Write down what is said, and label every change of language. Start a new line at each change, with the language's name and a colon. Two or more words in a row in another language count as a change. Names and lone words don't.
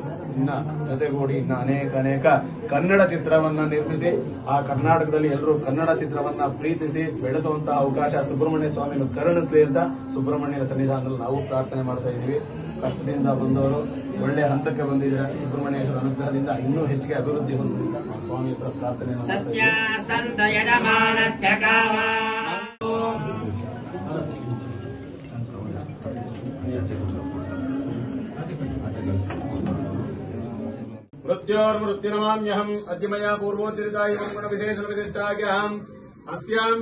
Kannada: ಇನ್ನ ಜೊತೆಗೂಡಿ ಇನ್ನ ಅನೇಕ ಕನ್ನಡ ಚಿತ್ರವನ್ನ ನಿರ್ಮಿಸಿ ಆ ಕರ್ನಾಟಕದಲ್ಲಿ ಎಲ್ಲರೂ ಕನ್ನಡ ಚಿತ್ರವನ್ನ ಪ್ರೀತಿಸಿ ಬೆಳೆಸುವಂತಹ ಅವಕಾಶ ಸುಬ್ರಹ್ಮಣ್ಯ ಸ್ವಾಮಿಯನ್ನು ಕರುಣಿಸಲಿ ಅಂತ ಸುಬ್ರಹ್ಮಣ್ಯನ ಸನ್ನಿಧಾನದಲ್ಲಿ ನಾವು ಪ್ರಾರ್ಥನೆ ಮಾಡ್ತಾ ಇದೀವಿ. ಕಷ್ಟದಿಂದ ಬಂದವರು ಒಳ್ಳೆ ಹಂತಕ್ಕೆ ಬಂದಿದ್ರೆ ಸುಬ್ರಹ್ಮಣ್ಯೇಶ್ವರ ಅನುಗ್ರಹದಿಂದ ಇನ್ನೂ ಹೆಚ್ಚಿಗೆ ಅಭಿವೃದ್ಧಿ ಹೊಂದಲಿ ಅಂತ ಸ್ವಾಮಿ ಹತ್ರ ಪ್ರಾರ್ಥನೆ ಮಾಡ್ತಾ
Sanskrit: मृत्योर्मृत्युर्नमाम्यहम् अद्य मया पूर्वोच्चरिता एवं गुण विशेषण विशिष्टाख्यहम् अस्याम्